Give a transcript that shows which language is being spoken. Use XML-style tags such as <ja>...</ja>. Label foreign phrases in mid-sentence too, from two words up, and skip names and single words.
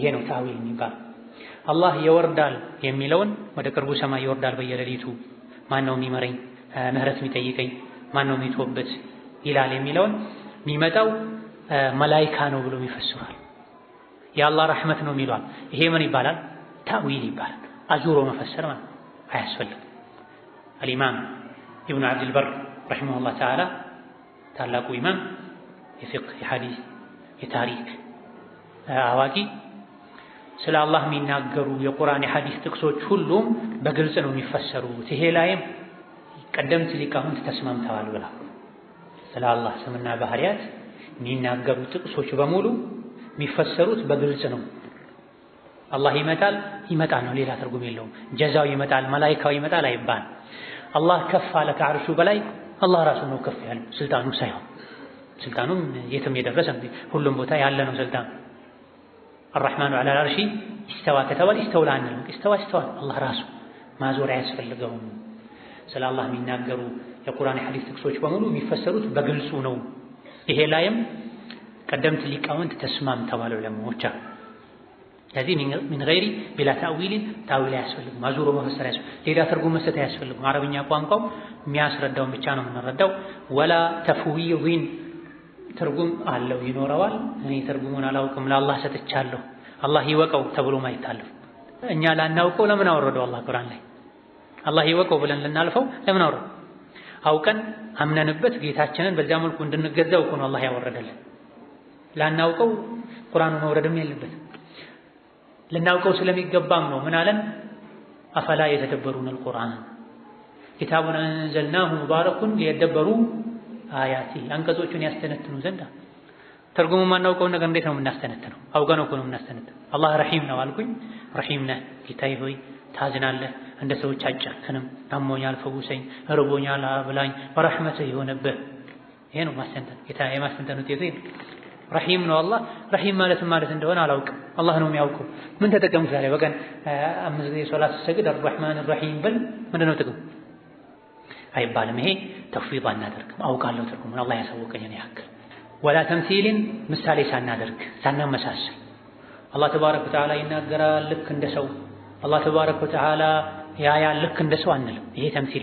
<am>ነው ታዊል የሚባል አላህ ይወርዳል የሚለውን ወደ ቅርቡ ሰማይ ይወርዳል በየሌሊቱ ማን ነው የሚመረኝ ምህረት የሚጠይቀኝ ማን ነው የሚተውበት ይላል የሚለውን የሚመጣው መላኢካ ነው ብሎ ይፈስራል የአላህ ረሕመት ነው የሚሏል ይሄ ምን ይባላል ታዊል ይባላል አዙሮ መፈሰር ማለት አያስፈልግም</am> <ar>الإمام ابن عبد البر رحمه الله تعالى</ar> <am>ታላቁ ኢማም የፊቅህ የሐዲስ የታሪክ አዋቂ ስለ አላህ የሚናገሩ የቁርአን የሐዲስ ጥቅሶች ሁሉም በግልጽ ነው የሚፈሰሩት ይሄ ላይም ቀደምት ሊቃውንት ተስማምተዋል ብላ ስለ አላህ ስምና ባህሪያት የሚናገሩ ጥቅሶች በሙሉ የሚፈሰሩት በግልጽ ነው አላህ ይመጣል ነው ሌላ ትርጉም የለውም ጀዛው ይመጣል መላኢካው ይመጣል አይባል አላህ ከፍ አለ ከዓርሹ በላይ አላህ ራሱ ነው ከፍ ያለው ስልጣኑ ሳይሆን ስልጣኑም የትም የደረሰ ሁሉም ቦታ ያለ ነው ስልጣን</am> <ar>الرحمن على العرش استوى</ar> <am>ከተባለ استولى አንልም استوى አላህ ራሱ ማዞር አያስፈልገውም ስለ አላህ የሚናገሩ የቁርአን የሐዲስ ጥቅሶች በሙሉ የሚፈሰሩት በግልጹ ነው ይሄ ላይም ቀደምት ሊቃውንት ተስማምተዋል ዑለማዎች ስለዚህ</am> <ar>من غير بلا تأويل</ar> <am>ታዊል አያስፈልግም ማዞር መፈሰር አያስፈልግም ሌላ ትርጉም መስጠት አያስፈልግም አረብኛ ቋንቋው የሚያስረዳውን ብቻ ነው የምንረዳው</am> <ar>ولا تفويض</ar> <am>ትርጉም አለው ይኖረዋል እኔ ትርጉሙን አላውቅም ለአላህ ሰጥቻለሁ አላህ ይወቀው ተብሎ ማይታለፍ እኛ ላናውቀው ለምን አወረደው አላህ ቁርአን ላይ አላህ ይወቀው ብለን ልናልፈው ለምን አወረደው አውቀን አምነንበት ጌታችንን በዛ መልኩ እንድንገዛው እኮ ነው አላህ ያወረደልን ላናውቀው ቁርአኑ መውረድም የለበትም ልናውቀው ስለሚገባም ነው ምን አለን</am> <ar>أفلا يتدبرون القرآن كتاب أنزلناه مبارك ليدبروا</ar> <am>አያቲ አንቀጾቹን ያስተነትኑ ዘንድ ትርጉሙ ማናውቀው ነገር እንዴት ነው የምናስተነትነው አውቀነው እኮ ነው የምናስተነትነው አላህ ረሂም ነው አልኩኝ ረሂም ነህ ጌታዬ ሆይ ታዝናለህ እንደ ሰዎች አጨክንም አሞኛል ፈውሰኝ እርቦኛል አብላኝ በረህመትህ ይሆንብህ ይሄ ነው ማስተንተን ጌታዬ ማስተንተኑ ውጤቱ ረሂም ነው አላህ ረሂም ማለት እንደሆነ አላውቅም አላህ ነው የሚያውቀው ምን ተጠቀምኩ ዛሬ በቀን 5 ጊዜ ሶላት ሰግድ</am> <ar>الرحمن الرحيم</ar> <am>ብል ምንድነው ጥቅም አይባልም ይሄ ተፍዊድ አናደርግም አውቃለሁ ትርጉሙን አላህ ያሳወቀኝን ያክል</am> <ar>ولا تمثيل</ar> <am>ምሳሌ ሳናመሳስል አላህ</am> <ar>تبارك وتعالى</ar> <am>ይናገራል ልክ እንደ ሰው አላህ</am> <ar>تبارك وتعالى</ar> <am>ያያል ልክ እንደ ሰው አንልም ይሄ ተምሲል</am>